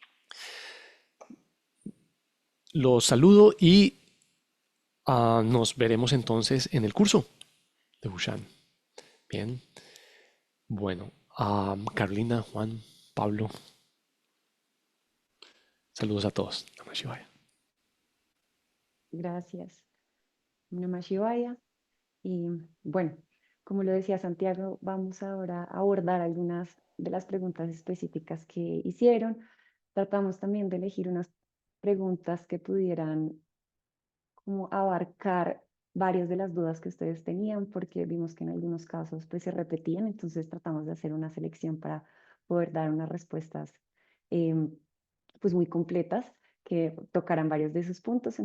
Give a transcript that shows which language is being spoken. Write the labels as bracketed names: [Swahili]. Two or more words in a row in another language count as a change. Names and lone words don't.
[Spanish] Los saludo y Nos veremos entonces en el curso de Hushan. Bien, bueno, Carolina, Juan, Pablo, saludos a todos. [Sanskrit] Namah Shivaya. [Spanish] Gracias. [Sanskrit] Namah Shivaya. [Spanish] Y bueno, como lo decía Santiago, vamos ahora a abordar algunas de las preguntas específicas que hicieron. Tratamos también de elegir unas preguntas que pudieran como abarcar varias de las dudas que ustedes tenían, porque vimos que en algunos casos pues se repetían, entonces tratamos de hacer una selección para poder dar unas respuestas em, pues muy completas que tocaran varios de esos puntos.